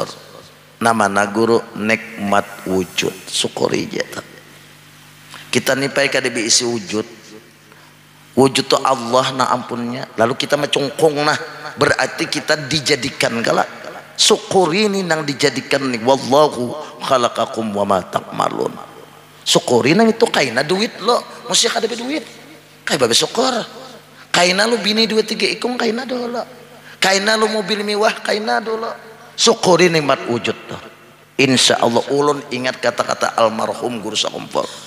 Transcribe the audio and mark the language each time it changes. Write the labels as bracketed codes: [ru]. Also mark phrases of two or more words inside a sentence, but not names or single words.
[bjn] Nama guru nikmat wujud syukuri aja. Kita nipai kada diisi wujud. Wujud tu Allah na ampunnya. Lalu kita macungkung nah berarti kita dijadikan galak. Syukuri ini nang dijadikan nih [ar] والله خلقكم وما تعملون. [bjn] Syukuri nang itu kaina duit lo, mesti kada duit. Kayak babe syukur. Kaina lu bini 2-3 ikung kaina dulu. Kaina lu mobil mewah kaina dulu. Syukuri nikmat wujud tuh. Insyaallah ulun ingat kata-kata almarhum guru sakumpul.